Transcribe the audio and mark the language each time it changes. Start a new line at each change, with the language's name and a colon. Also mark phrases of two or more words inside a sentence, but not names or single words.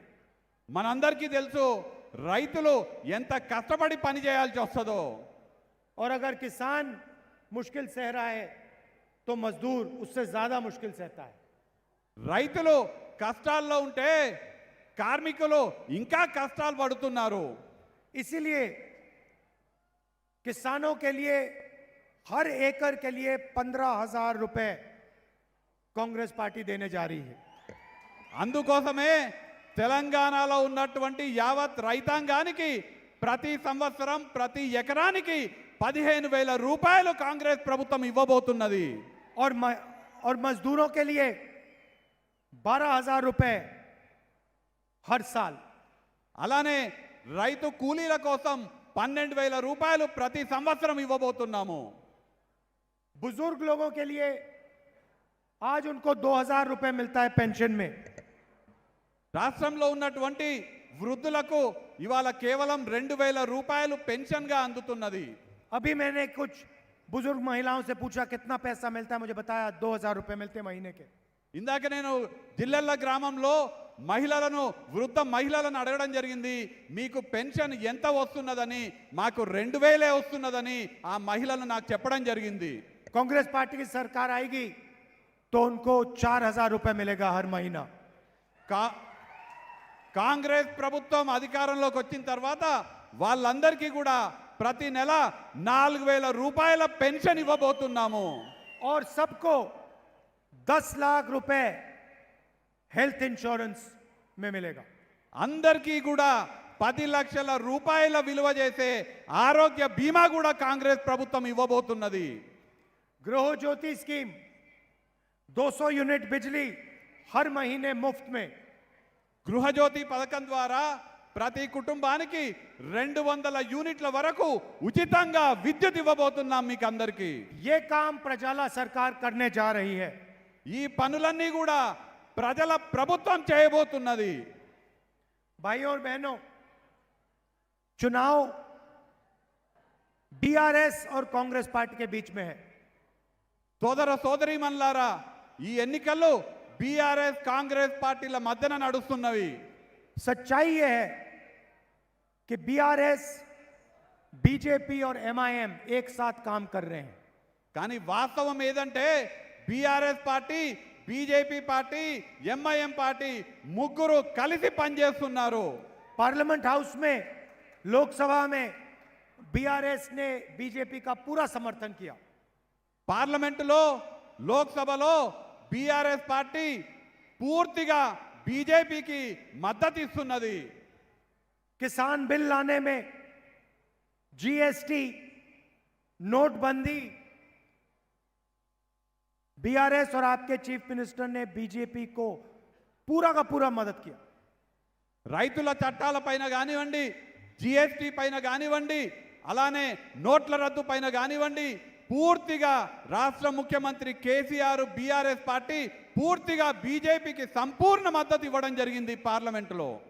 Telugu: మనందరికీ తెలుసు రైతులు ఎంత కష్టపడి పని చేయాల్సి వస్తుందో.
Hindi: और अगर किसान मुश्किल सह रहा है तो मजदूर उससे ज्यादा मुश्किल सहता है।
Telugu: రైతులు కష్టాల్లో ఉంటే కార్మికులు ఇంకా కష్టాలు పడుతున్నారు.
Hindi: इसीलिए किसानों के लिए हर एकड़ के लिए 15,000 रुपए कांग्रेस पार्टी देने जा रही है।
Telugu: అందుకోసమే తెలంగాణలో ఉన్నటువంటి యావత్ రైతాంగానికి ప్రతి సంవత్సరం ప్రతి ఎకరానికి 15,000 రూపాయలు కాంగ్రెస్ ప్రభుత్వం ఇవ్వబోతున్నది.
Hindi: और मजदूरों के लिए 12,000 रुपए हर साल।
Telugu: అలానే రైతు కూలీల కోసం 12,000 రూపాయలు ప్రతి సంవత్సరం ఇవ్వబోతున్నాము.
Hindi: बुजुर्ग लोगों के लिए आज उनको 2,000 रुपए मिलता है पेंशन में।
Telugu: రాష్ట్రంలో ఉన్నటువంటి వృద్ధులకు ఇవాళ కేవలం 2,000 రూపాయలు పెన్షన్ గా అందుతున్నది.
Hindi: अभी मैंने कुछ बुजुर्ग महिलाओं से पूछा कितना पैसा मिलता है, मुझे बताया 2,000 रुपए मिलते महीने के।
Telugu: ఇందాక నేను జిల్లెళ్ళ గ్రామంలో వృద్ధ మహిళలను అడగడం జరిగింది, మీకు పెన్షన్ ఎంత వస్తున్నదని. మాకు 2,000 వస్తున్నదని ఆ మహిళలు నాకు చెప్పడం జరిగింది.
Hindi: कांग्रेस पार्टी की सरकार आएगी तो उनको 4,000 रुपए मिलेगा हर महीना।
Telugu: కాంగ్రెస్ ప్రభుత్వం అధికారంలోకి వచ్చిన తర్వాత వాళ్ళందరికీ కూడా ప్రతి నెల 4,000 రూపాయల పెన్షన్ ఇవ్వబోతున్నాము.
Hindi: और सबको 10 लाख रुपए
English: health insurance
Hindi: में मिलेगा।
Telugu: అందరికీ కూడా 10 లక్షల రూపాయల విలువ చేసే ఆరోగ్య బీమా కూడా కాంగ్రెస్ ప్రభుత్వం ఇవ్వబోతున్నది.
Hindi: गृह ज्योति स्कीम 200 यूनिट बिजली हर महीने मुफ्त में।
Telugu: గృహజ్యోతి పథకం ద్వారా ప్రతి కుటుంబానికి 200 యూనిట్ల వరకు ఉచితంగా విద్యుత్ ఇవ్వబోతున్నాం మీకు అందరికీ.
Hindi: ये काम प्रजाला सरकार करने जा रही है।
Telugu: ఈ పనులన్నీ కూడా ప్రజల ప్రభుత్వం చేయబోతున్నది.
Hindi: भाइयों और बहनों, चुनाव बीआरएस और कांग्रेस पार्टी के बीच में है।
Telugu: సోదర సోదరీమణులారా, ఈ ఎన్నికల్లో బీఆర్ఎస్ కాంగ్రెస్ పార్టీల మధ్యన నడుస్తున్నవి.
Hindi: सच्चाई ये है कि बीआरएस, बीजेपी और एमआईएम एक साथ काम कर रहे हैं।
Telugu: కానీ వాస్తవం ఏదంటే బీఆర్ఎస్ పార్టీ, బీజేపీ పార్టీ, ఎంఐఎం పార్టీ ముగ్గురు కలిసి పనిచేస్తున్నారు.
Hindi: पार्लियामेंट हाउस में, लोकसभा में बीआरएस ने बीजेपी का पूरा समर्थन किया।
Telugu: పార్లమెంటులో, లోక్సభలో బీఆర్ఎస్ పార్టీ పూర్తిగా బీజేపీకి మద్దతు ఇస్తున్నది.
Hindi: किसान बिल लाने में जीएसटी, नोटबंदी, बीआरएस और आपके
English: chief minister
Hindi: ने बीजेपी को पूरा का पूरा मदद किया।
Telugu: రైతుల చట్టాల పైన కానివ్వండి, జిఎస్టీ పైన కానివ్వండి, అలానే నోట్ల రద్దు పైన కానివ్వండి, పూర్తిగా రాష్ట్ర ముఖ్యమంత్రి కేసీఆర్, బీఆర్ఎస్ పార్టీ పూర్తిగా బీజేపీకి సంపూర్ణ మద్దతు ఇవ్వడం జరిగింది పార్లమెంటులో.